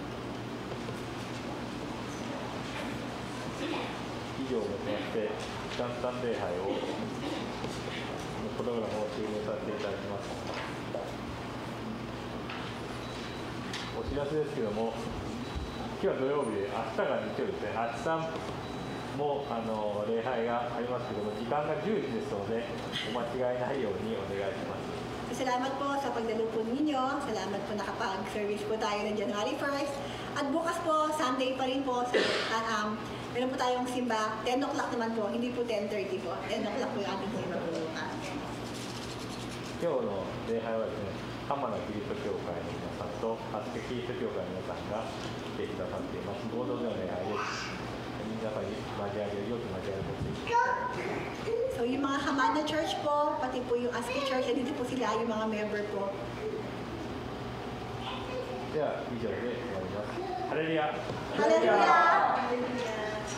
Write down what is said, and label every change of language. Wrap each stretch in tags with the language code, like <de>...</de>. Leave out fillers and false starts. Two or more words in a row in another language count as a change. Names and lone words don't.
<ja>以上をもちまして元旦礼拝をプログラムを終了させていただきます。お知らせですけども、今日は土曜日で、明日が日曜日ですね。明日も礼拝がありますけども、時間が10時ですので、お間違いないようにお願いします。</ja> <tl>Salamat po sa pagdalo po ninyo. Salamat po nakapag-service po tayo ng January 1st. At bukas po, Sunday pa rin po. Meron po tayong simba. 10 o'clock naman po, hindi po 10:30 po. 10 o'clock po yung ating simba po bukas.</tl> <ja>今日の礼拝はですね、浜名キリスト教会の皆さんと、ハスケキリスト教会の皆さんが来てくださっています。合同での礼拝です。皆さんに交わりをよく交わりを持っていきます。</ja> <tl>So yung mga Hamana Church po, pati po yung ASCII Church, dito po sila yung mga member po.</tl> <ja>では以上で終わります。ハレルヤ。ハレルヤ。</ja>